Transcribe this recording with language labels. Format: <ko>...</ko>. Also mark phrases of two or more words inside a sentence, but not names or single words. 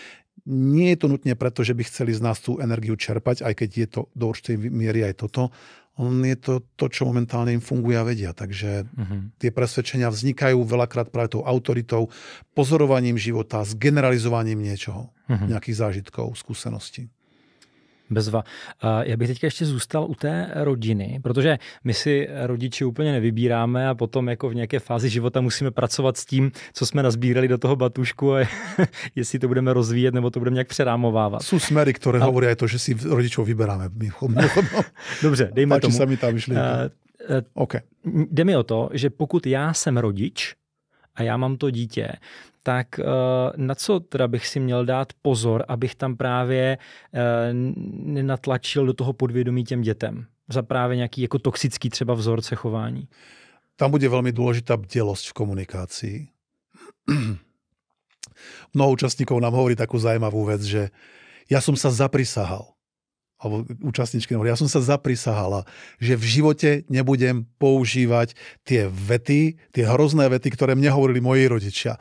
<sk>Nie je to nutne preto, že by chceli z nás tú energiu čerpať, aj keď je to do určitej miery aj toto, Je to, čo momentálne im funguje a vedia. Takže tie presvedčenia vznikajú veľakrát práve tou autoritou, pozorovaním života, s generalizovaním niečoho, nejakých zážitkov, skúseností.</sk> <cs>Bezva. Já bych teďka ještě zůstal u té rodiny, protože my si rodiči úplně nevybíráme a potom jako v nějaké fázi života musíme pracovat s tím, co jsme nazbírali do toho batůžku a jestli to budeme rozvíjet nebo to budeme nějak přerámovávat.</cs> <sk>Sú smery, ktoré hovoria aj to, že si rodičov vyberáme.</sk> <cs>Dobře, dejme tomu.</cs> <sk>Páči sa mi tá myšlienka.</sk> <cs>Okay. Jde mi o to, že pokud já jsem rodič a já mám to dítě, tak na co teda bych si měl dát pozor, abych tam právě nenatlačil do toho podvědomí těm dětem? Za právě nějaký jako toxický třeba vzorce chování.</cs> <sk>Tam bude veľmi dôležitá bdelosť v komunikácii. Mnoho účastníkov nám hovorí takú zaujímavú vec, že ja som sa zaprisahal, alebo účastníčky hovorí, ja som sa zaprisahala, že v živote nebudem používať tie vety, tie hrozné vety, ktoré mne hovorili moji rodičia.</sk>